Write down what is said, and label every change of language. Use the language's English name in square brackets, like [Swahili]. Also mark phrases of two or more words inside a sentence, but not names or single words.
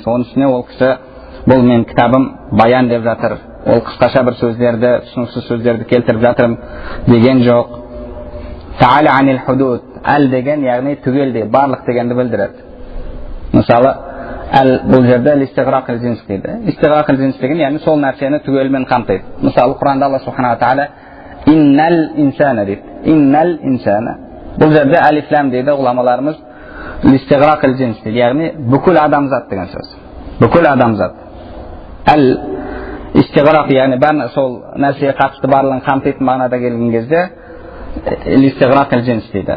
[Kazakh] Оның үстіне ол кісі бұл мен кітабым баян деп жатыр, ол қысқаша бір сөздерді, түсініксіз сөздерді келтіріп жатырым деген жоқ. [Arabic] تعالى عن الحدود, [Kazakh] әл деген яғни түгелдей, барлық дегенді білдіреді. Мысалы, бұл жерде [Arabic] استغراق الجنس [Kazakh] дейді. [Arabic] استغراق الجنس [Kazakh] деген яғни сол нәрсені түгелмен қамтиды. Мысалы, Құранда Алла [Arabic] سبحانه وتعالى إن الإنسان [Kazakh] дейді. [Arabic] إن الإنسان. [Kazakh] Бұл жерде алифлам дейді ғұламаларымыз [Arabic] استغراق الجنس [Kazakh] дейді. Яғни бүкіл адамзат деген сөз. Бүкіл адамзат. Истиғрақ яғни сол нәрсеге қатысты барлығын қамтитын мағынада келген кезде [Arabic] استغراق الجنس [Kazakh] дейді.